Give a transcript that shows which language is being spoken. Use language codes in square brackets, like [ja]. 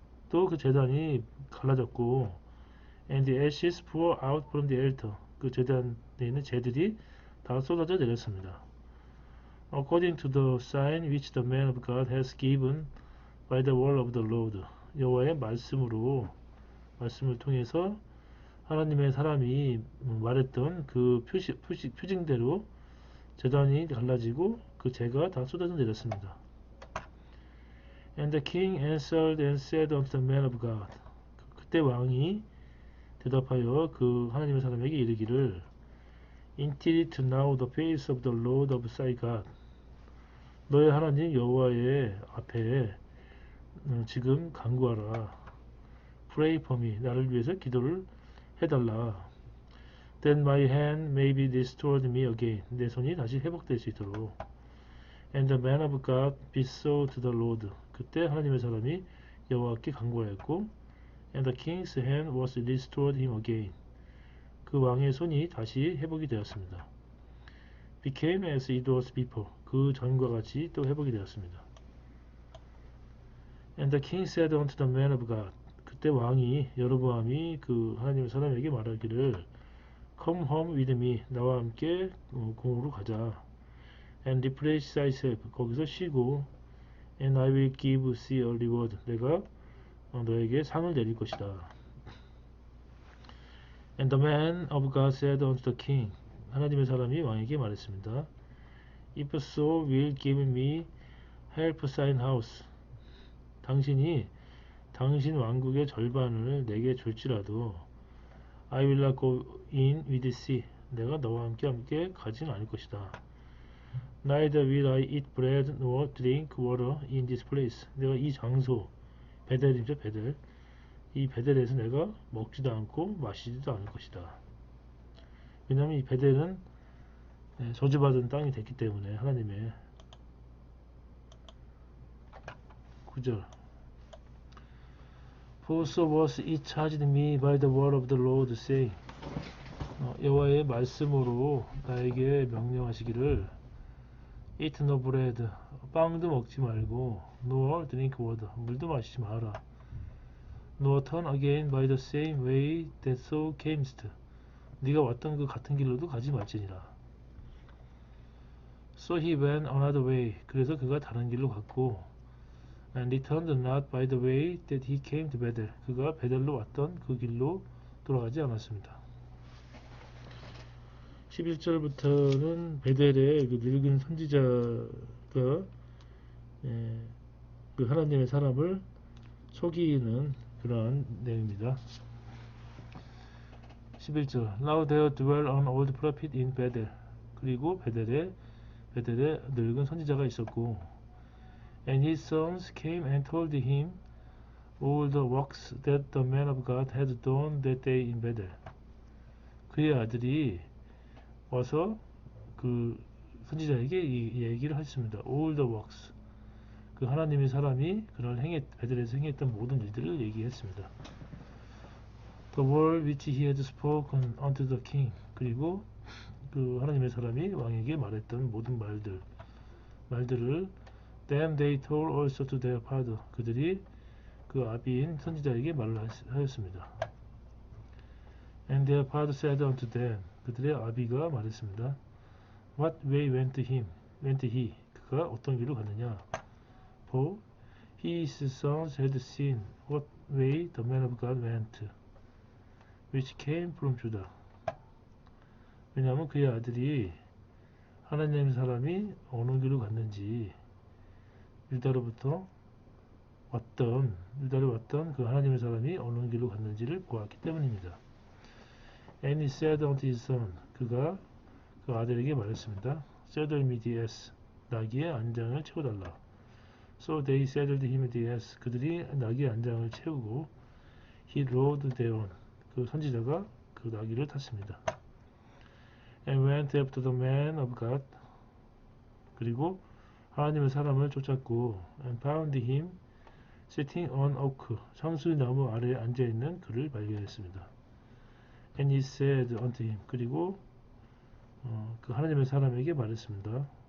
[ko] 또 그 제단이 갈라졌고 [en] and the ashes poured out from the altar. [ko] 그 제단에 있는 재들이 다 쏟아져 내렸습니다. [en] According to the sign which the man of God has given by the word of the Lord. [ko] 여호와의 말씀을 통해서 하나님의 사람이 말했던 그 표징대로 제단이 갈라지고 그 재가 다 쏟아져 내렸습니다. [en] And the king answered and said unto the man of God. [ko] 그때 왕이 대답하여 그 하나님의 사람에게 이르기를 [en] Indeed to know the face of the Lord of thy God. [ko] 너의 하나님 여호와의 앞에 지금 간구하라. [en] Pray for me. [ko] 나를 위해서 기도를 해달라. [en] Then my hand may be restored me again. [ko] 내 손이 다시 회복될 수 있도록. [en] And the man of God besought the Lord. [ko] 그때 하나님의 사람이 여호와께 간구하였고 [en] And the king's hand was restored him again. [ko] 그 왕의 손이 다시 회복이 되었습니다. [en] Became as it was before. [ko] 그 전과 같이 또 회복이 되었습니다. [en] And the king said unto the man of God. [ko] 그때 왕이 여로보암이 그 하나님의 사람에게 말하기를 [en] Come home with me. [ko] 나와 함께 궁으로 가자. [en] And refresh thyself. [ko] 거기서 쉬고 [en] And I will give thee a reward. [ko] 내가 너에게 상을 내릴 것이다. [en] And the man of God said unto the king. [ko] 하나님의 사람이 왕에게 말했습니다. [en] If so will give me half thine house. [ko] 당신이 당신 왕국의 절반을 내게 줄지라도 [en] I will not go in with thee. [ko] 내가 너와 함께 가진 않을 것이다. [en] Neither will I eat bread nor drink water in this place. [ko] 내가 이 장소 베델이죠 베델. 이 베델에서 내가 먹지도 않고 마시지도 않을 것이다. 왜냐하면 이 베델은 저주받은 땅이 됐기 때문에 하나님의 9절 [en] For so was it charged me by the word of the Lord saying [ko] 여호와의 말씀으로 나에게 명령하시기를 [en] Eat no bread [ko] 빵도 먹지 말고 [en] nor drink water [ko] 물도 마시지 마라 [en] nor turn again by the same way that thou camest [ko] 네가 왔던 그 같은 길로도 가지 말지니라 [en] So he went another way [ko] 그래서 그가 다른 길로 갔고 [en] and returned not by the way that he came to Bethel [ko] 그가 베델로 왔던 그 길로 돌아가지 않았습니다. 11절부터는 베델의 그 늙은 선지자가 그 하나님의 사람을 속이는 그러한 내용입니다. [en] 11절 Now there dwell an old prophet in Bethel [ko] 그리고 베델에 늙은 선지자가 있었고 [en] And his sons came and told him all the works that the man of God had done that day in Bethel. [ko] 그의 아들이 와서 그 선지자에게 이 얘기를 했습니다. [en] All the works. [ko] 그 하나님의 사람이 그날 베델에서 행했던 모든 일들을 얘기했습니다. [en] The word which he had spoken unto the king. [ko] 그리고 그 하나님의 사람이 왕에게 말했던 모든 말들을 [en] Then they told also to their father. [ko] 그들이 그 아비인 선지자에게 말을 하였습니다. [en] And their father said unto them. [ko] 그들의 아비가 말했습니다. [en] What way went he? [ko] 그가 어떤 길로 갔느냐? [en] For his sons had seen what way the man of God went, which came from Judah. [ko] 왜냐하면 그의 아들이 하나님의 사람이 어느 길로 갔는지 유다로부터 유다로 왔던 그 하나님의 사람이 어느 길로 갔는지를 보았기 때문입니다. [en] And he said unto his son, [ko] 그가 그 아들에게 말했습니다. [en] Saddle me the ass, [ko] 나귀의 안장을 채워달라. [en] So they saddled him the ass, [ko] 그들이 나귀의 안장을 채우고 [en] he rode thereon, [ko] 그 선지자가 그 나귀를 탔습니다. [en] And went after the man of God, [ko] 그리고 하나님의 사람을 쫓았고 [en] and found him sitting on oak, [ko] 상수나무 아래에 앉아있는 그를 발견했습니다. [en] And he said unto him, [ko] 그리고 그 하나님의 사람에게 말했습니다.